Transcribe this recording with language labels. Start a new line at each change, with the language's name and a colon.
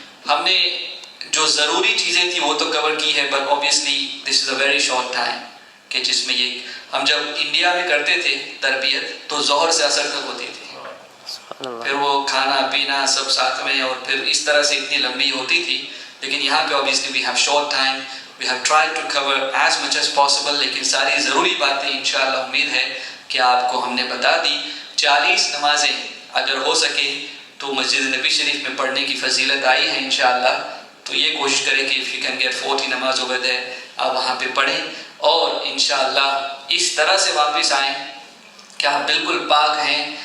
Urdu: ہم نے جو ضروری چیزیں تھیں وہ تو کور کی ہے،
English: but obviously this is a very short time
Urdu: کہ جس میں یہ ہم جب انڈیا میں کرتے تھے تربیت تو ظہر سے عصر تک ہوتی تھی، پھر وہ کھانا پینا سب ساتھ میں، اور پھر اس طرح سے اتنی لمبی ہوتی تھی. لیکن یہاں پہ
English: obviously we have short time, we have tried to cover as much as possible.
Urdu: لیکن ساری ضروری باتیں انشاءاللہ امید ہے کہ آپ کو ہم نے بتا دی. 40 نمازیں اگر ہو سکے تو مسجد نبی شریف میں پڑھنے کی فضیلت آئی ہے انشاءاللہ. تو یہ کوشش کریں کہ
English: if you can get 40 نماز over there
Urdu: آپ وہاں پہ پڑھیں، اور انشاءاللہ اس طرح سے واپس آئیں کہ آپ بالکل پاک ہیں.